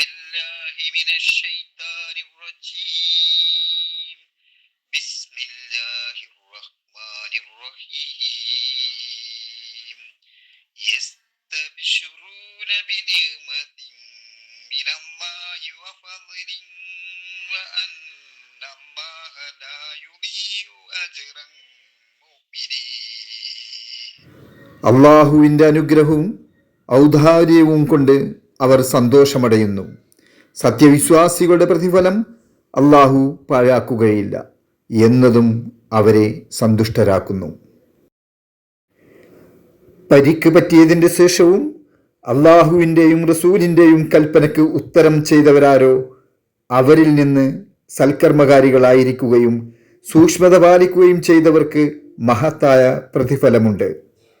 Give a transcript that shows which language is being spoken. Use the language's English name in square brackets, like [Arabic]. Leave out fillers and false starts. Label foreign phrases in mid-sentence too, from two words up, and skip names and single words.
[Arabic] بالله من الشيطان الرجيم بسم الله الرحمن الرحيم يستبشرون بنعمة من الله وفضل وأن الله لا يضيع أجر المؤمنين. [Malayalam] അള്ളാഹുവിൻ്റെ അനുഗ്രഹവും ഔദാര്യവും കൊണ്ട് അവർ സന്തോഷമടയുന്നു. സത്യവിശ്വാസികളുടെ പ്രതിഫലം അള്ളാഹു പാഴാക്കുകയില്ല എന്നതും അവരെ സന്തുഷ്ടരാക്കുന്നു. പരിക്ക് പറ്റിയതിൻ്റെ ശേഷവും അള്ളാഹുവിൻ്റെയും റസൂലിൻ്റെയും കൽപ്പനയ്ക്ക് ഉത്തരം ചെയ്തവരാരോ അവരിൽ നിന്ന് സൽക്കർമ്മകാരികളായിരിക്കുകയും സൂക്ഷ്മത പാലിക്കുകയും ചെയ്തവർക്ക് മഹത്തായ പ്രതിഫലമുണ്ട്.